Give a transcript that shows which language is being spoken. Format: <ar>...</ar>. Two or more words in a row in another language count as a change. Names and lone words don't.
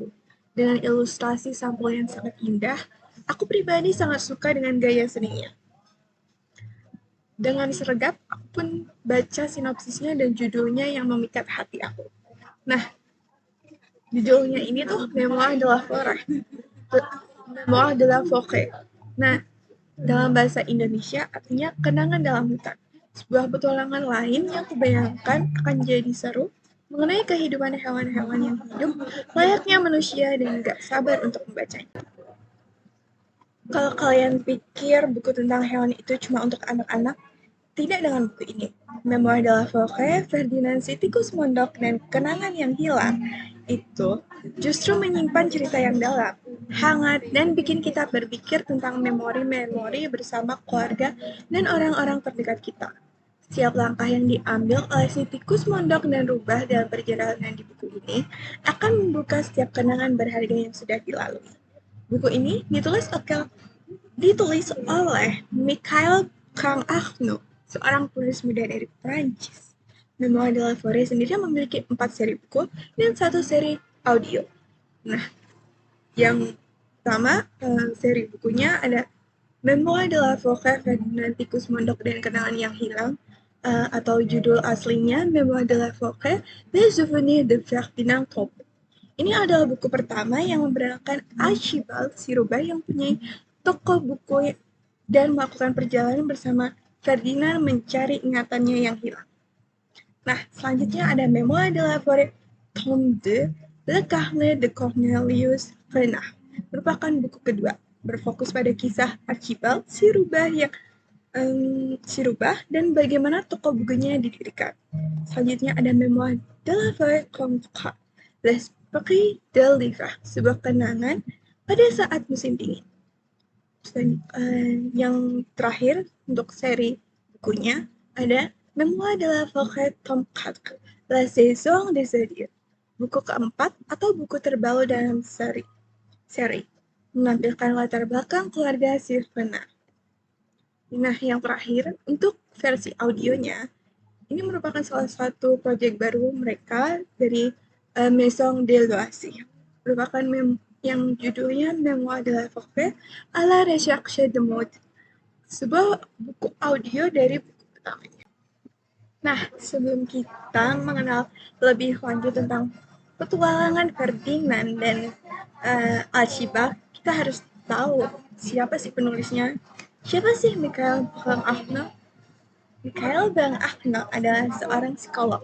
<id>Dengan ilustrasi sampul yang sangat indah, aku pribadi sangat suka dengan gaya seninya. Dengan sergap, aku pun baca sinopsisnya dan judulnya yang memikat hati aku. Nah, judulnya ini tuh Memoir de la Forêt. Memoir de la Forêt. Nah, dalam bahasa Indonesia artinya kenangan dalam hutan. Sebuah petualangan lain yang kubayangkan akan jadi seru mengenai kehidupan hewan-hewan yang hidup layaknya manusia dan gak sabar untuk membacanya. Kalau kalian pikir buku tentang hewan itu cuma untuk anak-anak, tidak dengan buku ini. Memoir de la Forêt, Ferdinand si tikus mondok dan kenangan yang hilang itu justru menyimpan cerita yang dalam, hangat, dan bikin kita berpikir tentang memori-memori bersama keluarga dan orang-orang terdekat kita. Setiap langkah yang diambil oleh si tikus mondok dan rubah dalam perjalanan di buku ini akan membuka setiap kenangan berharga yang sudah dilalui. Buku ini ditulis oleh Mikhail Kang-Agno, seorang penulis muda dari Prancis. Memoir de la Forêt sendiri memiliki 4 seri buku dan 1 seri audio. Nah, yang pertama seri bukunya ada Memoir de la Forêt, Ferdinand Tikus Mondok dan Kenangan yang Hilang, atau judul aslinya Memoir de la Forêt, Les Souvenirs de Ferdinand Top. Ini adalah buku pertama yang memperkenalkan Archibald Siruba yang punya toko buku dan melakukan perjalanan bersama Ferdinand mencari ingatannya yang hilang. Nah, selanjutnya ada Memoir de la Forêt Tome 2, Le Carnet de Cornelius Renard, merupakan buku kedua, berfokus pada kisah Archibald Sirubah dan bagaimana toko bukunya didirikan. Selanjutnya ada Memoir de la Forêt Comte, L'Esprit de l'Hiver, sebuah kenangan pada saat musim dingin. Dan yang terakhir untuk seri bukunya ada Memoir de la Forêt Tome 4, La Saison des Adieux, buku keempat atau buku terbaru dalam seri menampilkan latar belakang keluarga Sirvena. Nah, yang terakhir untuk versi audionya, ini merupakan salah satu proyek baru mereka dari Maison de Loisirs, merupakan yang judulnya Memoir de la Forêt à la recherche de mode, sebuah buku audio dari buku pertamanya. Nah, sebelum kita mengenal lebih lanjut tentang petualangan Ferdinand dan Archibald, kita harus tahu siapa sih penulisnya. Siapa sih Mikhail Bang-Ahno? Mikhail Bang-Ahno adalah seorang psikolog.</id>